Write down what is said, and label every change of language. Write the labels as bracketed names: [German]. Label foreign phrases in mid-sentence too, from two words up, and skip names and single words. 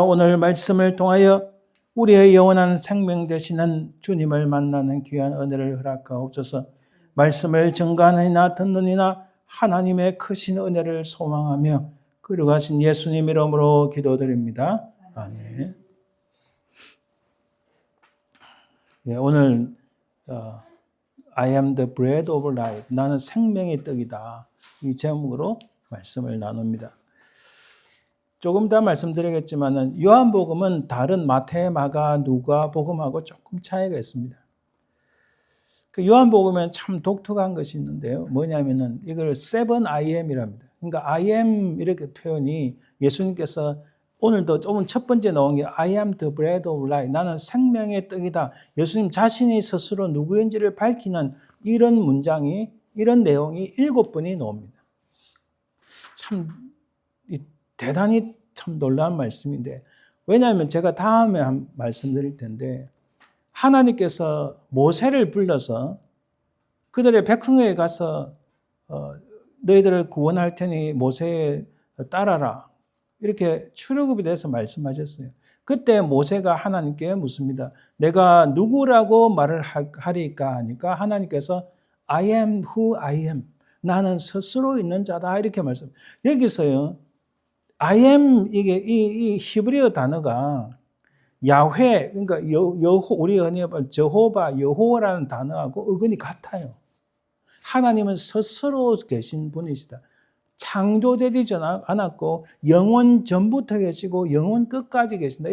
[Korean] 오늘 말씀을 통하여 우리의 영원한 생명 되시는 주님을 만나는 귀한 은혜를 허락하옵소서. 말씀을 증거하느니나 듣느니나 하나님의 크신 은혜를 소망하며 그러가신 예수님 이름으로 기도드립니다. 아멘. 예, 오늘 [English] I am the bread of life. [Korean] 나는 생명의 떡이다. 이 제목으로 말씀을 나눕니다. 조금 더 말씀드리겠지만은 요한복음은 다른 마태, 마가, 누가 복음하고 조금 차이가 있습니다. 그 요한복음에는 참 독특한 것이 있는데요. 뭐냐면은 이걸 7IM이랍니다. 그러니까 [English] I am [Korean] 이렇게 표현이 예수님께서 오늘도 조금 첫 번째 나온 게 [English] I am the bread of life. [Korean] 나는 생명의 떡이다. 예수님 자신이 스스로 누구인지를 밝히는 이런 문장이, 이런 내용이 7번이 나옵니다. 참 대단히 참 놀라운 말씀인데, 왜냐하면 제가 다음에 말씀드릴 텐데 하나님께서 모세를 불러서 그들의 백성에게 가서 너희들을 구원할 테니 모세에 따라라. 이렇게 출애굽에 대해서 말씀하셨어요. 그때 모세가 하나님께 묻습니다. 내가 누구라고 말을 하리까 하니까 하나님께서 [English] I am who I am. [Korean] 나는 스스로 있는 자다. 이렇게 말씀. 여기서요. [English] I am [Korean] 이 히브리어 단어가 야훼 그러니까 우리 언어로 저호바 여호와라는 단어하고 어근이 같아요. 하나님은 스스로 계신 분이시다. 창조되지 않았고 영원 전부터 계시고 영원 끝까지 계신다.